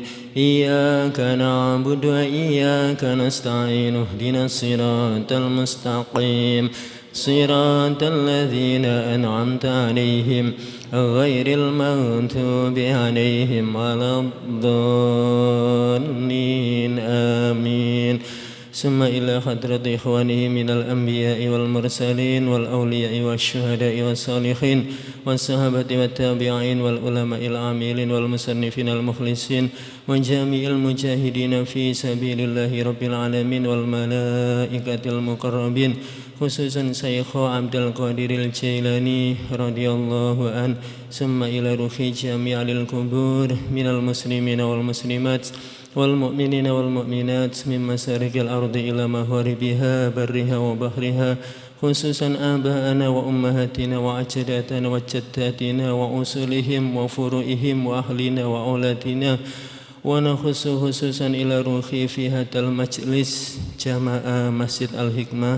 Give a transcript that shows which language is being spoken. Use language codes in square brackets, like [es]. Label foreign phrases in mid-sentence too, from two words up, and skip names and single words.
[ar] إياك نعبد وإياك نستعين. اهدنا الصراط المستقيم صراط الذين أنعمت عليهم غير المغضوب عليهم ولا الضالين. Amin. ثم إلى حضرة إخوانه من الأنبياء والمرسلين والأولياء والشهداء والصالحين والصحابة والتابعين والعلماء العاملين والمصنفين المخلصين وجميع المجاهدين في سبيل الله رب العالمين والملائكة المقربين خصوصا الشيخ عبد القادر الجيلاني رضي الله عن. ثم إلى روح جميع القبور من المسلمين والمسلمات والمؤمنين والمؤمنات من مشارق الأرض إلى مغاربها برها وبحرها خصوصا آباءنا وأمهاتنا وأجدادنا وجداتنا وأصولهم وفروعهم وأهلنا وأولادنا ونخص خصوصا إلى روح في هذا المجلس جماعة مسجد الحكمة.